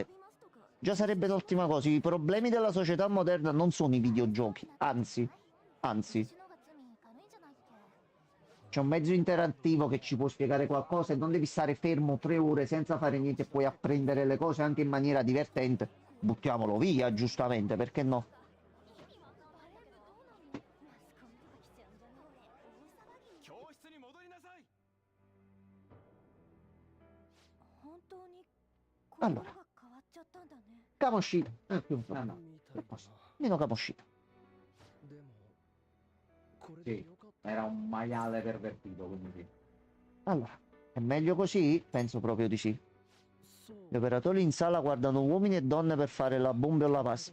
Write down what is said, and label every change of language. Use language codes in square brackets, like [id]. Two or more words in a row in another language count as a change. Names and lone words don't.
[it] Già sarebbe l'ultima cosa. I problemi della società moderna non sono i videogiochi, anzi, c'è un mezzo interattivo che ci può spiegare qualcosa e non devi stare fermo 3 ore senza fare niente e puoi apprendere le cose anche in maniera divertente. Buttiamolo via, giustamente, perché no? [ja] 教室に戻りなさい。本当に心が変わっちゃったんだね。 [it] Kamoshida. Più un po'. No, no. Meno Kamoshida. Sì, era un maiale pervertito, quindi sì. Allora, è meglio così? Penso proprio di sì. Gli operatori in sala guardano uomini e donne per fare la bomba o la pasta.